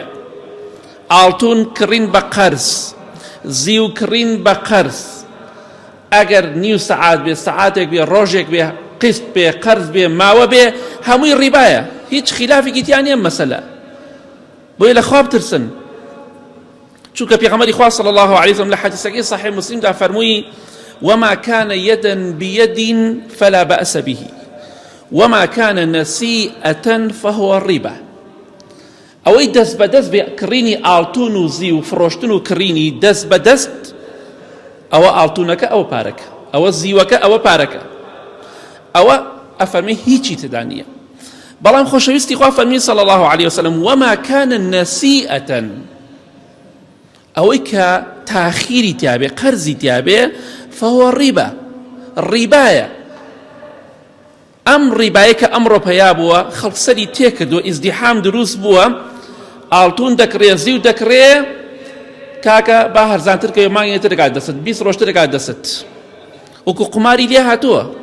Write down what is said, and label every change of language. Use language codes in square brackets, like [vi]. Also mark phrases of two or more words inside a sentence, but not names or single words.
[ckb] ئاڵتون کڕین بە قەرز، زیو کڕین بە قەرز، ئەگەر نیو سەعات بێ، سەعاتێک بێ، ڕۆژێک بێ، قیست بێ، قەرز بێ، ماوە بێ، هەمووی ڕیبایە، هیچ خلافێکی تیان نییە مەسەلە. بۆیە لە خوا بترسن، چونکە پێغەمبەری خوا [ar] صلی الله علیه وسلم [ckb] لە حەدیثەکەی صحیح مسلمدا فەرمووی [ar] وما كان يدا بيد فلا بأس به وما كان نسيئة فهو الربا. [ckb] ئەوەی دەست بەدەست بێ کڕینی ئاڵتون و زی و فرۆشتن و کڕینی دەست بەدەست، ئەوە ئاڵتونەکە ئەوە پارەکە، ئەوە زیوەکە ئەوە پارەکە، ئەوە ئەفەرمێ هیچی تدا نییە. بەڵام خۆشەویستی خوا فەرمی [ar] صلی الله عليه وسلم وما كان نسيئة، [ckb] ئەوەی کە تاخیری تیابێ، قەرزی تیابێ، [ar] فهو الربا، [ckb] ڕیبایە. ئەم ڕیبایە کە ئەمڕۆ پەیا بووە، خەڵک سەری تێکردووە، ئیزدیحام دروست بووە، ئاڵتون دەکڕێ، زیو دەکڕێ، کاکە با هەرزانتر کە مانگێتر دەکات دەست، 20 ڕۆژتر دەکات دەست، وەکو قماری لێ هاتووە.